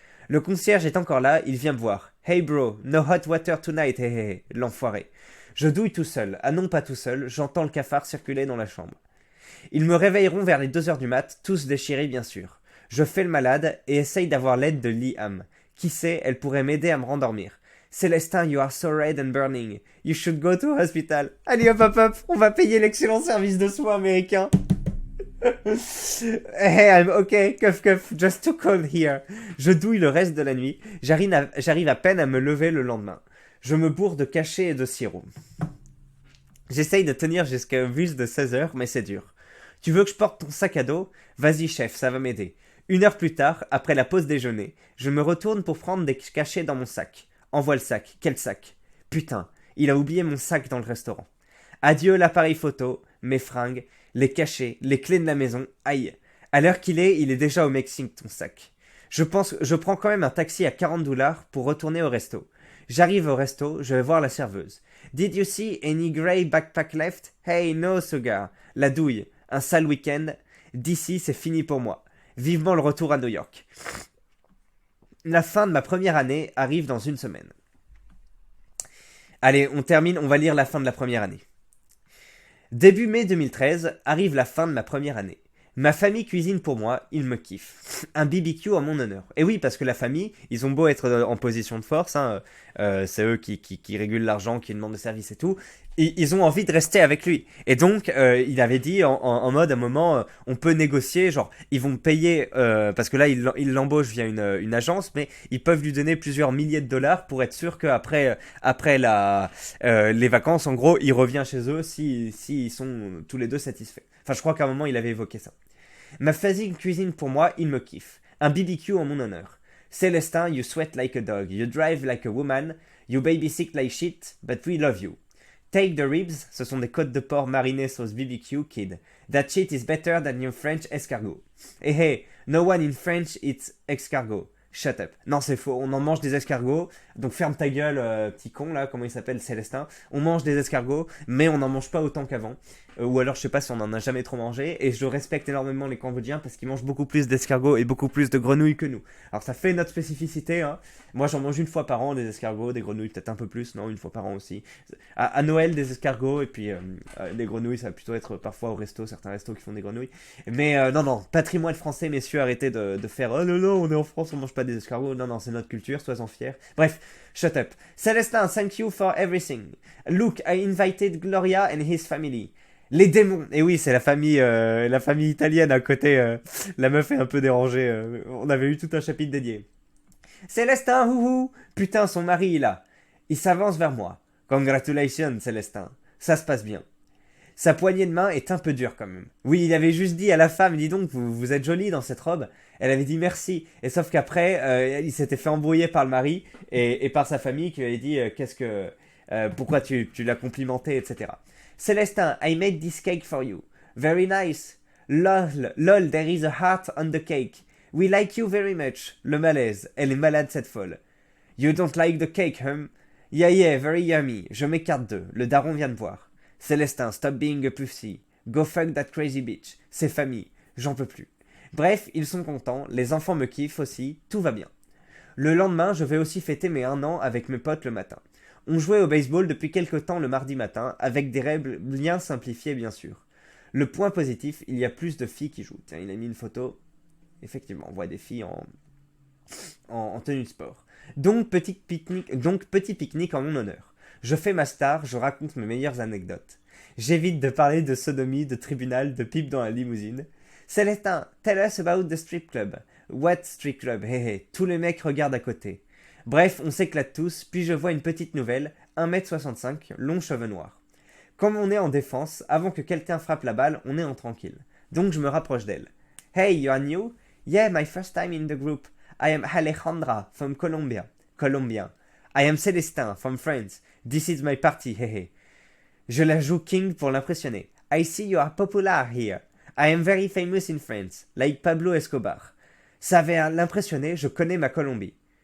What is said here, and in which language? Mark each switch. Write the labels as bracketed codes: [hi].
[fr] Le concierge est encore là, il vient me voir. [en] Hey bro, no hot water tonight, [fr] hé hé, l'enfoiré. Je douille tout seul. Ah non, pas tout seul, j'entends le cafard circuler dans la chambre. Ils me réveilleront vers les 2h du mat, tous déchirés bien sûr. Je fais le malade et essaye d'avoir l'aide de Liam. Qui sait, elle pourrait m'aider à me rendormir. [en] Célestin, you are so red and burning. You should go to hospital. [fr] Allez hop, on va payer l'excellent service de soins américain. [en] Hey, I'm okay, cuff, just too cold here. [fr] Je douille le reste de la nuit. J'arrive à peine à me lever le lendemain. Je me bourre de cachets et de sirop. J'essaye de tenir jusqu'à un bus de 16h, mais c'est dur. Tu veux que je porte ton sac à dos? Vas-y chef, ça va m'aider. 1 heure plus tard, après la pause déjeuner, je me retourne pour prendre des cachets dans mon sac. Envoie le sac. Quel sac? Putain, il a oublié mon sac dans le restaurant. Adieu l'appareil photo, mes fringues, les cachets, les clés de la maison. Aïe. À l'heure qu'il est, il est déjà au Mexique ton sac. Je prends quand même un taxi à $40 pour retourner au resto. J'arrive au resto, je vais voir la serveuse. [en] Did you see any grey backpack left? Hey, no sugar. [fr] La douille. Un sale week-end. D'ici, c'est fini pour moi. Vivement le retour à New York. La fin de ma première année arrive dans 1 semaine. Allez, on termine, on va lire la fin de la première année. Début mai 2013, arrive la fin de ma première année. Ma famille cuisine pour moi, ils me kiffent. Un BBQ à mon honneur. Et oui, parce que la famille, ils ont beau être en position de force, hein, c'est eux qui régulent l'argent, qui demandent le service et tout, et ils ont envie de rester avec lui. Et donc, il avait dit en mode, à un moment, on peut négocier, genre, ils vont me payer, parce que là, ils l'embauchent via une agence, mais ils peuvent lui donner plusieurs milliers de dollars pour être sûr qu'après les vacances, en gros, il revient chez eux s'ils sont tous les deux satisfaits. Enfin, je crois qu'à un moment, il avait évoqué ça. Ma famille cuisine pour moi, il me kiffe. Un BBQ en mon honneur. [en] Célestin, you sweat like a dog. You drive like a woman. You baby sick like shit, but we love you. Take the ribs, [fr] ce sont des côtes de porc marinées sauce BBQ, kid. [en] That shit is better than your French escargot. Hey hey, no one in French eats escargot. Shut up. [fr] Non, c'est faux, on en mange des escargots. Donc ferme ta gueule, petit con là, comment il s'appelle, Célestin. On mange des escargots, mais on n'en mange pas autant qu'avant. Ou alors je sais pas si on en a jamais trop mangé. Et je respecte énormément les Cambodgiens parce qu'ils mangent beaucoup plus d'escargots et beaucoup plus de grenouilles que nous. Alors ça fait notre spécificité, hein. Moi j'en mange une fois par an des escargots, des grenouilles peut-être un peu plus, non, une fois par an aussi. À Noël des escargots et puis des grenouilles, ça va plutôt être parfois au resto, certains restos qui font des grenouilles. Mais non, patrimoine français, messieurs, arrêtez de faire oh non, on est en France, on mange pas des escargots. Non, c'est notre culture, sois-en fiers. [en] Bref, shut up. Célestin, thank you for everything. Look, I invited Gloria and his family. [fr] Les démons. Et oui, c'est la famille italienne à côté. La meuf est un peu dérangée. On avait eu tout un chapitre dédié. Célestin, houhou. Putain, son mari est là. Il s'avance vers moi. [en] Congratulations, [fr] Célestin. Ça se passe bien. Sa poignée de main est un peu dure quand même. Oui, il avait juste dit à la femme, dis donc, vous êtes jolie dans cette robe. Elle avait dit merci. Et sauf qu'après, il s'était fait embrouiller par le mari et par sa famille qui lui avait dit pourquoi tu l'as complimenté, etc. [en] Célestin, I made this cake for you. Very nice. Lol, there is a heart on the cake. We like you very much. [fr] Le malaise. Elle est malade cette folle. [en] You don't like the cake, Yeah, very yummy. [fr] Je m'écarte d'eux. Le daron vient de voir. [en] Célestin, stop being a pussy. Go fuck that crazy bitch. [fr] C'est famille. J'en peux plus. Bref, ils sont contents. Les enfants me kiffent aussi. Tout va bien. Le lendemain, je vais aussi fêter mes 1 an avec mes potes le matin. On jouait au baseball depuis quelque temps le mardi matin, avec des règles bien simplifiées bien sûr. Le point positif, il y a plus de filles qui jouent. Tiens, il a mis une photo. Effectivement, on voit des filles en tenue de sport. Donc petit pique-nique en mon honneur. Je fais ma star, je raconte mes meilleures anecdotes. J'évite de parler de sodomie, de tribunal, de pipe dans la limousine. [en] Célestin, tell us about the strip club. What strip club? [fr] Hé, tous les mecs regardent à côté. Bref, on s'éclate tous, puis je vois une petite nouvelle, 1m65, long cheveux noirs. Comme on est en défense, avant que quelqu'un frappe la balle, on est en tranquille. Donc je me rapproche d'elle. [en] Hey, you are new? Yeah, my first time in the group. I am Alejandra, from Colombia. I am Célestin, from France. This is my party, hehe. [fr] Je la joue king pour l'impressionner. [en] I see you are popular here. I am very famous in France, like Pablo Escobar. [fr] Ça va l'impressionner, je connais ma Colombie.